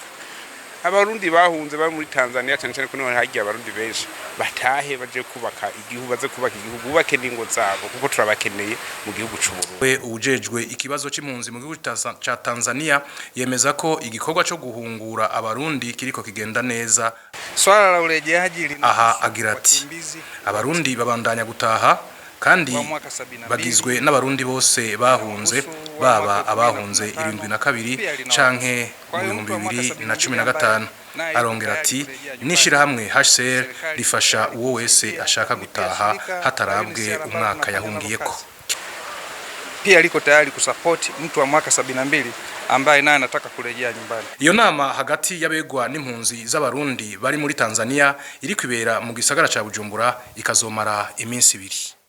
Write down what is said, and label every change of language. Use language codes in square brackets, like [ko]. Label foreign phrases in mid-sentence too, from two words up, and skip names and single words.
[rn] Abarundi bahunze bari muri Tanzania cyane cyane ko niho hagiye abarundi benshi batahe baje kubaka igihugu, baze kubaka igihugu, bakene ingo zabo kuko turabakeneye mu gihugu c'Uburundi. We ujejwe ikibazo c'impunzi mu gihugu ca Tanzania yemeza ko igikorwa cyo guhungura abarundi kiriko kigenda neza. [sw] Swala la urejeaji [rn] aha agira ati abarundi babandanya gutaha kandi bagizwe n'abarundi bose bahunze, baba abahunze 72 canke 2015. Arongera ati nishira hamwe HCR rifasha uwo wese ashaka gutaha hatarabwe umwaka yahungiyeko. [sw] Pia liko tayari kusupport mtu wa mwaka 72 ambaye naye anataka kurejea nyumbani. [rn] Iyo nama hagati y'abegwa n'impunzi z'abarundi bari muri Tanzania iri kwibera mu gisagara ca Bujumbura ikazomara iminsi 2.